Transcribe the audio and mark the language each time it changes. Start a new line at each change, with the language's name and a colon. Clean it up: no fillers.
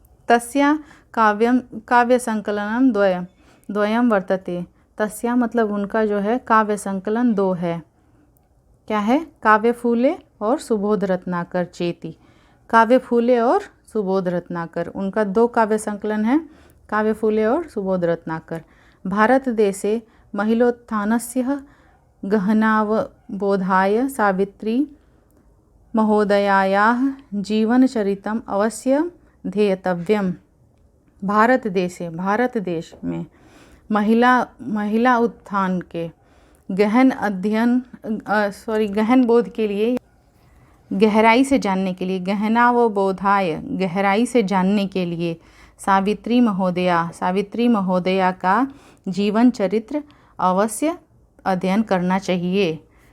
Sanskrit: तस्या काव्य संकलनम द्वयम वर्तते।
Hindi: तस्या मतलब उनका जो है काव्य संकलन 2 है। क्या है? काव्य फूले और सुबोध रत्नाकर चेती। काव्य फूले और सुबोध रत्नाकर, उनका 2 काव्य संकलन है, काव्य फूले और सुबोध रत्नाकर।
Sanskrit: भारत देशे महिलोत्थानस्य गहनावबोधाय सावित्री महोदयायाः जीवनचरितम् अवश्य ध्येतव्यम्।
Hindi: भारत देश में महिला उत्थान के गहन बोध के लिए, गहराई से जानने के लिए,
Sanskrit: गहना व बोधाय
Hindi: गहराई से जानने के लिए सावित्री महोदया का जीवन चरित्र अवश्य अध्ययन करना चाहिए।